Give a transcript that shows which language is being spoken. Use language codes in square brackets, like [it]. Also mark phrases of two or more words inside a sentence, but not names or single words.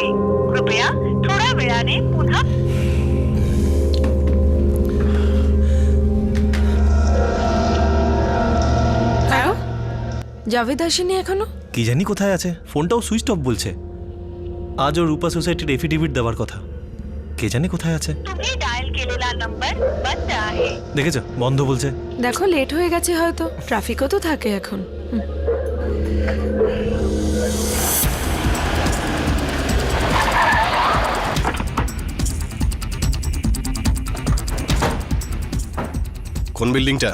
[mr] कृपया थोड्या वेळाने पुन्हा [bn] জাভেদ আসেনি এখনো? কি জানি কোথায় আছে, ফোনটাও [en] switch off [bn] বলছে। আজও রূপা সোসাইটির এফিডেভিট দেওয়ার কথা, কে জানি কোথায় আছে। [mr] तुम्ही डायल केलेला नंबर बंद आहे. [bn] দেখেছো, বন্ধ বলছে। দেখো লেট হয়ে গেছে হয়তো, ট্রাফিকও তো থাকে এখন। কোন বিল্ডিংটা?